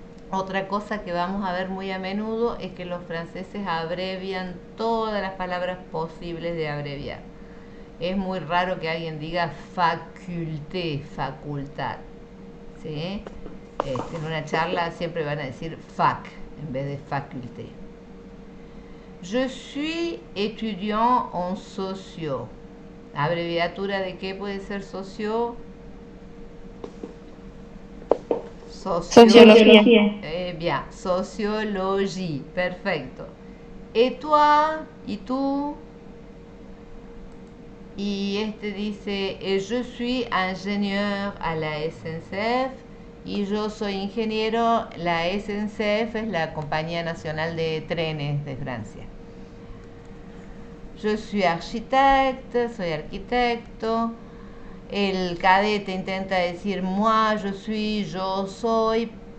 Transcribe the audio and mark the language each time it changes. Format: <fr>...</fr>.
<es>Otra cosa que vamos a ver muy a menudo es que los franceses abrevian todas las palabras posibles de abreviar. Es muy raro que alguien diga faculté, facultad. ¿Sí? En una charla siempre van a decir fac en vez de faculté.</es> <fr>Je suis étudiant en socio.</fr> <es>¿Abreviatura de qué puede ser socio? Sociología. Bien, sociologie, perfecto.</es> <fr>Et toi,</fr> <es>y tú. Y este dice,</es> <fr>je suis ingénieur à la SNCF.</fr> <es>Y yo soy ingeniero, la SNCF es la Compañía Nacional de Trenes de Francia.</es> <fr>Je suis architecte,</fr> <es>soy arquitecto. El cadete intenta decir</es> <fr>moi, je suis,</fr> <es>yo soy.</es>